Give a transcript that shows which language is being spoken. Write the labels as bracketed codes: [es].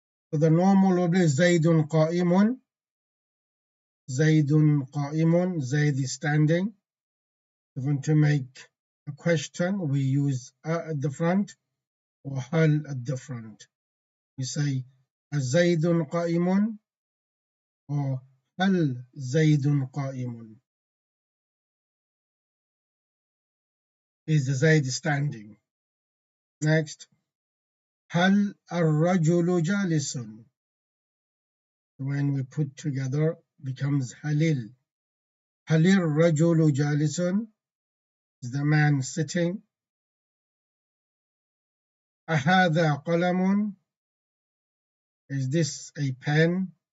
[en] So the normal will be [ar] زيد قائم, زيد قائم, [en] Zaid is standing. If we want to make a question, we use at the front or هل at the front. We say [ar] زيد قائم [en] or [ar] هل زيد قائم. [en] Is Zaid standing? Next, [ar] هل الرجل جالس. [en] When we put together, becomes هلل. [ar] هل الرجل جالس. [en] Is the man sitting? [ar] أهذا قلم. [en] Is this a pen?